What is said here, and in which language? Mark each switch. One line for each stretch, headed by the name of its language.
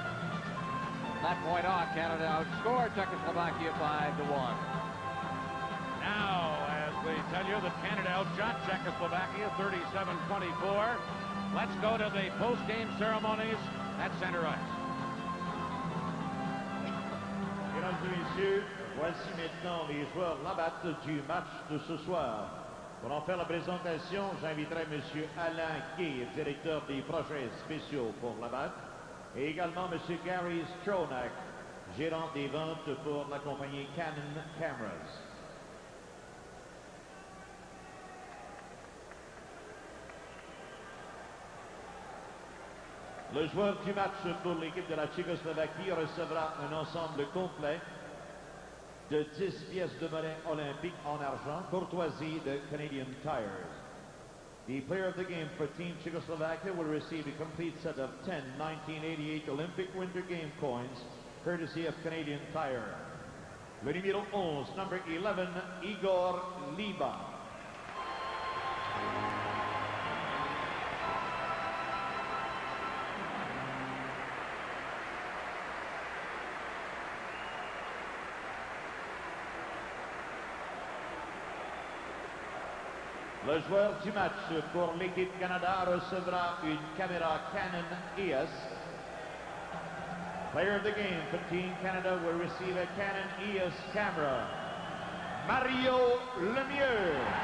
English: From that point on, Canada outscored Czechoslovakia 5-1. Now, as we tell you that Canada outshot Czechoslovakia 37-24, let's go to the post-game ceremonies at center ice.
French: Mesdames et messieurs, voici maintenant les joueurs Labatt du match de ce soir. Pour en faire la présentation, j'inviterai M. Alain Gay, directeur des projets spéciaux pour Labatt, et également M. Gary Stronach, gérant des ventes pour la compagnie Canon Cameras. Le joueur du match pour l'équipe de la Tchécoslovaquie recevra un ensemble complet de 10 pièces de monnaie olympique en argent, courtoisie de Canadian Tires.
English: The player of the game for Team Czechoslovakia will receive a complete set of 10 1988 Olympic Winter Game coins, courtesy of Canadian Tire.
French: Le numéro 11,
English: number 11,
French: Igor Liba. Le joueur du match pour l'équipe Canada recevra une caméra Canon EOS.
English: Player of the game for Team Canada will receive a Canon EOS camera. Mario Lemieux.